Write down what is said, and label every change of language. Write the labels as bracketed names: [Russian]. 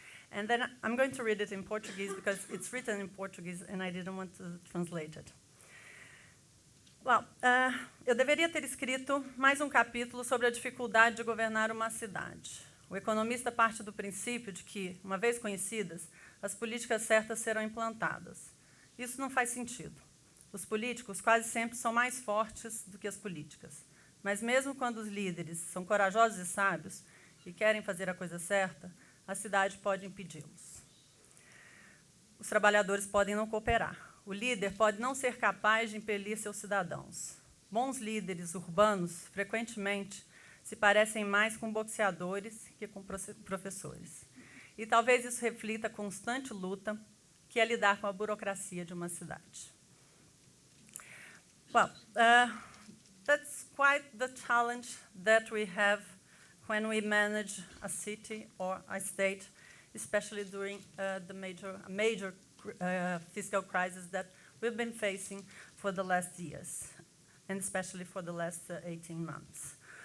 [English] And then I'm going to read it in Portuguese because it's written in Portuguese and I didn't want to translate it. [Portuguese] Well, eu deveria ter escrito mais um capítulo sobre a dificuldade de governar uma cidade. O economista parte do princípio de que, uma vez conhecidas, as políticas certas serão implantadas. Isso não faz sentido. Os políticos quase sempre são mais fortes do que as políticas. Mas mesmo quando os líderes são corajosos e sábios e querem fazer a coisa certa, a cidade pode impedi-los. Os trabalhadores podem não cooperar. O líder pode não ser capaz de impelir seus cidadãos. Bons líderes urbanos, frequentemente, se parecem mais com boxeadores que com professores. E talvez isso reflita a constante luta que é lidar com a burocracia de uma cidade. [English] Well, that's quite the challenge that we have when we manage a city or a state, especially during the major fiscal crisis that we've been facing for the last years, and especially for the last 18 months.